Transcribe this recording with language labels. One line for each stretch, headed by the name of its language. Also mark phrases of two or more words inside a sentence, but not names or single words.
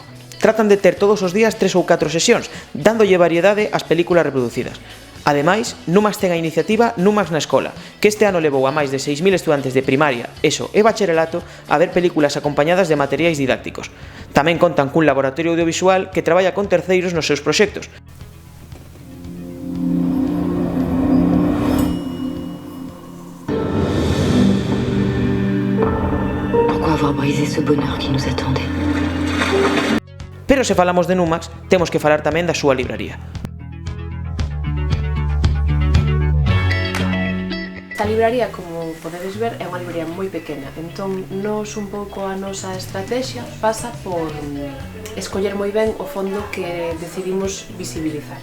Galician: Tratan de ter todos os días 3 ou 4 sesións, dándolle variedade ás películas reproducidas. Ademais, Numax ten a iniciativa Numax na Escola, que este ano levou a máis de 6.000 estudantes de primaria, ESO e bacharelato a ver películas acompañadas de materiais didácticos. Tamén contan cun laboratorio audiovisual que traballa con terceiros nos seus proxectos.
French: Pourquoi avoir brisé ce bonheur qui nous attendait?
Galician: Pero se falamos de Numax, temos que falar tamén da súa libraría. Esta libraría, como podedes ver, é unha libraría moi pequena, entón nos un pouco a nosa estrategia pasa por escoller moi ben o fondo que decidimos visibilizar.